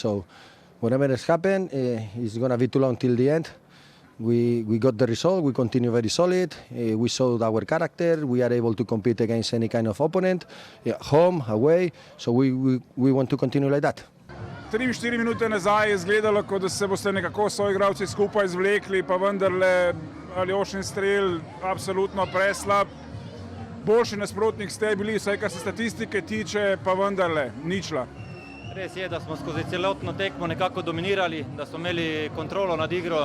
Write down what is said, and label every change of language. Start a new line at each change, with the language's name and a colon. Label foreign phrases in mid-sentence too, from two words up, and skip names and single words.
English: So whatever has happened, it's going to be too long till the end. We got the result. We continue very solid. We showed our character. We are able to compete against any kind of opponent, home, away. So we want to continue like that.
Slovenian: 3-4 minute nazaj je izgledalo, kot da se boste nekako soigralci skupaj zvlekli, pa vendarle Aljošin strel absolutno preslab. Boljši nasprotnik ste bili, vsaj kar se statistike tiče, pa vendarle ničla. Res je, da smo skozi celotno tekmo nekako dominirali, da smo imeli kontrolo nad igro.